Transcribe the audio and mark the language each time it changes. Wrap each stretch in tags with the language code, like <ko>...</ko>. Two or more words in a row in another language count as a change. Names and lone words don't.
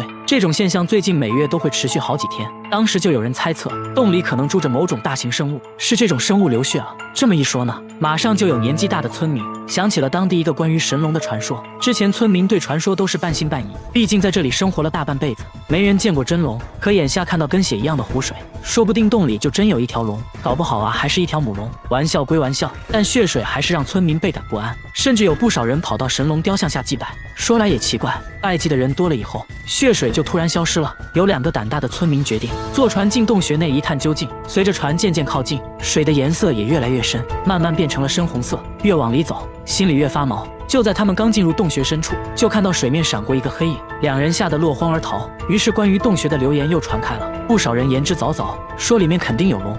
<zh>這種現象最近每月都會持續好幾天，當時就有人猜測洞裡可能住着某種大型生物，是這種生物流血了。這麼一說呢，馬上就有年紀大的村民想起了當地一個關於神龍的傳說。之前村民對傳說都是半信半疑，畢竟在這裡生活了大半輩子，沒人見過真龍。可眼下看到跟血一樣的湖水，說不定洞裡就真有一條龍，搞不好啊還是一條母龍。玩笑歸玩笑，但血水還是讓村民倍感不安，甚至有不少人跑到神龙雕像下祭拜。說來也奇怪，拜祭的人多了以後，血水就突然消失了。有2个胆大的村民決定坐船進洞穴內一探究竟。隨着船漸漸靠近，水的顏色也越來越深，慢慢變成了深紅色。越往裡走，心裡越發毛。就在他們剛進入洞穴深處，就看到水面閃過一個黑影，2人嚇得落荒而逃。於是關於洞穴的流言又傳開了，不少人言之鑿鑿，說裡面肯定有龍。</zh>